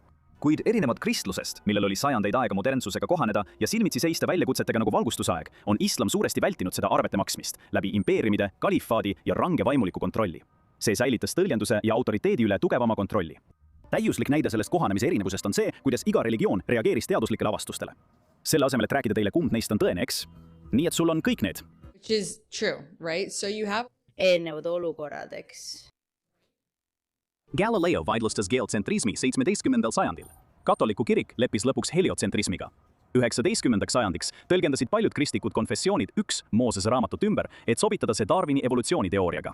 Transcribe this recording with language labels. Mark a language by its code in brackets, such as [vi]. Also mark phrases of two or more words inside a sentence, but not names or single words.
[et] Kuid erinevad kristlusest, millel oli sajandeid aega modernsusega kohaneda ja silmitsi seista väljakutsetega nagu valgustusaeg, on islam suuresti vältinud seda arvete maksmist läbi impeeriumide, kalifaadi ja range vaimuliku kontrolli. See säilitas tõlgenduse ja autoriteedi üle tugevama kontrolli. Täiuslik näide sellest kohanemise erinevusest on see, kuidas iga religioon reageeris teaduslikele avastustele. Selle asemel, et rääkida teile, kumb neist on tõene, eks? Nii et sul on kõik need [en] Which is true, right? So you have [et] Eelnevad olukorrad, eks. Galileo vaidlustas geotsentrismi 17. sajandil. Katoliku kirik leppis lõpuks heliotsentrismiga. 19. sajandiks tõlgendasid paljud kristlikud konfessioonid üks Moosese raamatut ümber, et sobitada see Darwini evolutsiooniteooriaga.